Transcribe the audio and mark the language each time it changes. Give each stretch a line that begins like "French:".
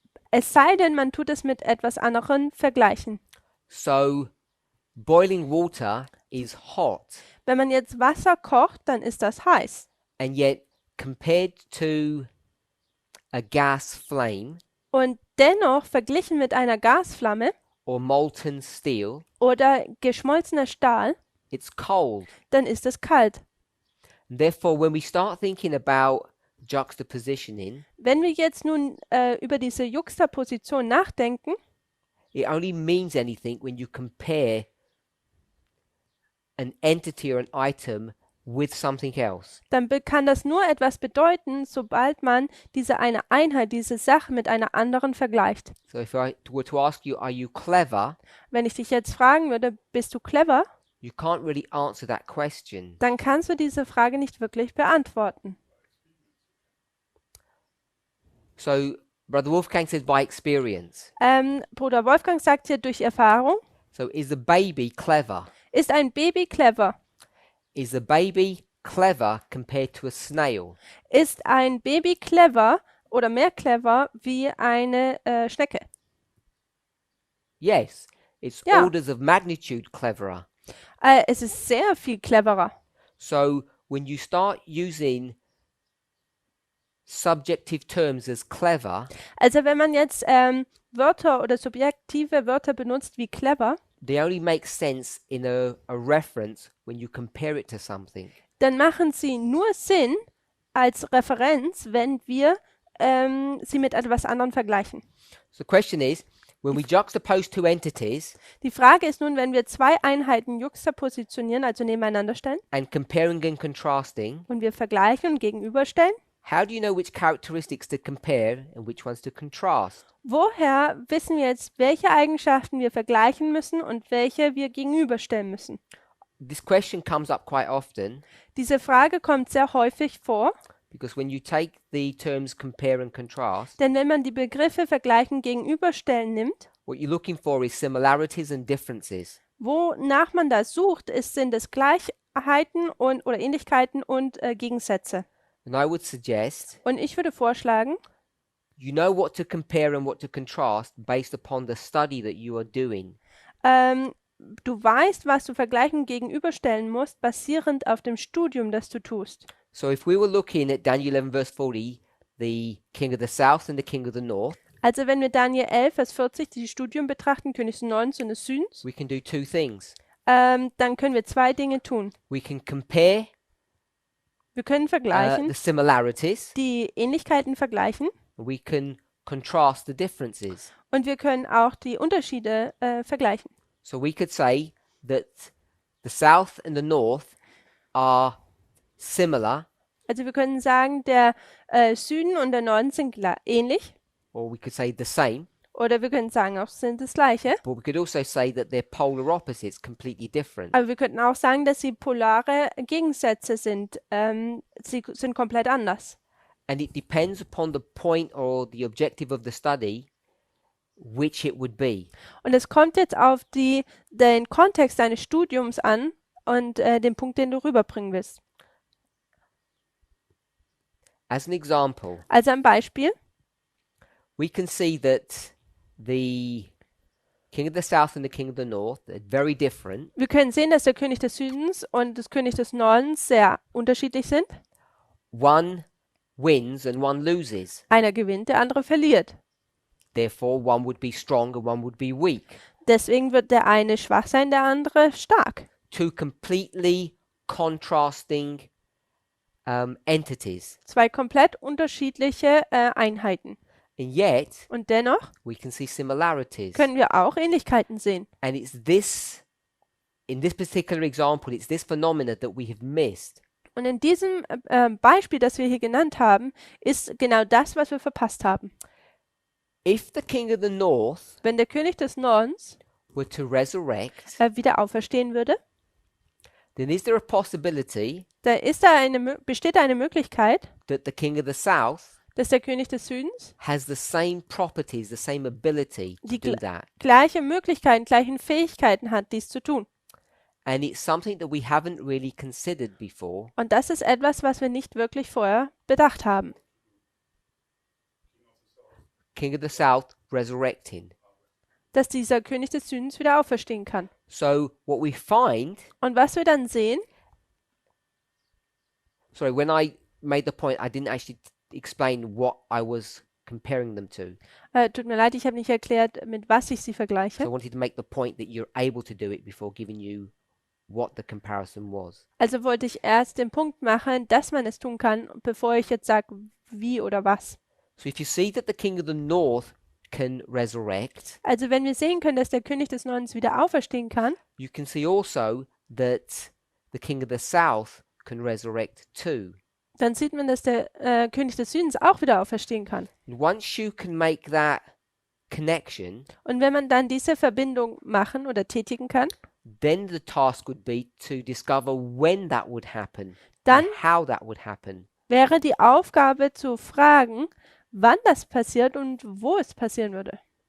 German: es sei denn, man tut es mit etwas anderem vergleichen.
English: So boiling water is hot,
German: Wenn man jetzt Wasser kocht, dann ist das heiß.
English: and yet compared to a gas flame
German: Und dennoch verglichen mit einer Gasflamme
English: or molten steel,
German: oder geschmolzener Stahl,
English: it's cold.
German: dann ist es kalt.
English: And therefore, when we start thinking about juxtapositioning,
German: Wenn wir jetzt nun über diese Juxtaposition nachdenken,
English: it only means anything when you compare an entity or an item with something else.
German: dann kann das nur etwas bedeuten, sobald man diese eine Einheit, diese Sache mit einer anderen vergleicht.
English: So if I were to ask you, are you clever?
German: Wenn ich dich jetzt fragen würde, bist du clever?
English: You can't really answer that question.
German: Dann kannst du diese Frage nicht wirklich beantworten.
English: So Brother Wolfgang says by experience.
German: Bruder Wolfgang sagt hier durch Erfahrung,
English: So is a baby clever?
German: ist ein Baby clever?
English: Is a baby clever compared to a snail?
German: Ist ein Baby clever oder mehr clever wie eine Schnecke?
English: Yes, it's Yeah. orders of magnitude cleverer.
German: Es ist sehr viel cleverer.
English: So when you start using subjective terms as clever,
German: Also wenn man jetzt Wörter oder subjektive Wörter benutzt wie clever,
English: they only make sense in a reference when you compare it to something.
German: dann machen sie nur Sinn als Referenz, wenn wir sie mit etwas anderem vergleichen.
English: So the question is, when we juxtapose two entities
German: Die Frage ist nun, wenn wir zwei Einheiten juxtapositionieren, also nebeneinander stellen,
English: and comparing and contrasting,
German: und wir vergleichen und gegenüberstellen,
English: how do you know which characteristics to compare and which ones to contrast?
German: woher wissen wir jetzt, welche Eigenschaften wir vergleichen müssen und welche wir gegenüberstellen müssen?
English: This question comes up quite often
German: Diese Frage kommt sehr häufig vor,
English: because when you take the terms compare and contrast,
German: denn wenn man die Begriffe vergleichen, gegenüberstellen nimmt,
English: what you're looking for is similarities and differences.
German: wonach man da sucht, sind es Gleichheiten oder Ähnlichkeiten und Gegensätze.
English: And I would suggest
German: Und ich würde vorschlagen,
English: you know what to compare and what to contrast based upon the study that you are doing.
German: du weißt, was du vergleichen und gegenüberstellen musst, basierend auf dem Studium, das du tust.
English: So if we were looking at Daniel 11 verse 40, the king of the south and the king of the north,
German: Also wenn wir Daniel 11, Vers 40, die Studium betrachten, König des Nordens und des Südens,
English: we can do two things.
German: dann können wir zwei Dinge tun.
English: We can compare
German: Wir können vergleichen,
English: the similarities,
German: die Ähnlichkeiten vergleichen
English: and we can contrast the differences.
German: und wir können auch die Unterschiede vergleichen.
English: So we could say that the south and the north are similar,
German: Also wir können sagen, der Süden und der Norden sind ähnlich
English: or we could say the same,
German: oder wir können sagen, auch sind das gleiche.
English: but we could also say that they're polar opposites, completely different.
German: Aber wir könnten auch sagen, dass sie polare Gegensätze sind. Sie sind komplett anders.
English: And it depends upon the point or the objective of the study which it would be.
German: Und es kommt jetzt auf den Kontext deines Studiums an und den Punkt, den du rüberbringen willst.
English: As an example,
German: Also ein Beispiel.
English: we can see that the king of the south and the king of the north are very different.
German: Wir können sehen, dass der König des Südens und das König des Nordens sehr unterschiedlich sind.
English: One wins and one loses.
German: Einer gewinnt, der andere verliert.
English: Therefore, one would be strong and one would be weak.
German: Deswegen wird der eine schwach sein, der andere stark.
English: Two completely contrasting entities.
German: Zwei komplett unterschiedliche Einheiten.
English: And yet,
German: Und dennoch
English: we can see similarities.
German: können wir auch Ähnlichkeiten sehen.
English: And it's this, in this particular example, it's this phenomena that we have missed.
German: Und in diesem Beispiel, das wir hier genannt haben, ist genau das, was wir verpasst haben.
English: If the king of the north
German: Wenn der König des Nordens
English: were to resurrect,
German: wieder auferstehen würde,
English: then is there a possibility
German: da besteht eine Möglichkeit,
English: that the king of the south
German: dass der König des Südens
English: has the same properties, the same ability to
German: Die
English: do that?
German: gleiche Möglichkeiten, gleichen Fähigkeiten hat, dies zu tun.
English: And it's something that we haven't really considered before.
German: Und das ist etwas, was wir nicht wirklich vorher bedacht haben.
English: King of the south resurrecting.
German: Dass dieser König des Südens wieder auferstehen kann.
English: So what we find,
German: Und was wir dann sehen,
English: sorry, when I made the point, I didn't actually explain what I was comparing them to.
German: tut mir leid, ich habe nicht erklärt, mit was ich sie
English: So I
German: vergleiche.
English: wanted to make the point that you're able to do it before giving you what the comparison was.
German: Also wollte ich erst den Punkt machen, dass man es tun kann, bevor ich jetzt sage, wie oder was.
English: So if you see that the king of the north can resurrect,
German: Also wenn wir sehen können, dass der König des Nordens wieder auferstehen kann,
English: you can see also that the king of the south can resurrect too.
German: dann sieht man, dass der König des Südens auch wieder auferstehen kann.
English: And once you can make that connection,
German: Und wenn man dann diese Verbindung machen oder tätigen kann,
English: then the task would be to discover when that would happen
German: dann
English: and how that would happen.
German: wäre die Aufgabe zu fragen, wann das passiert und wo es passieren würde.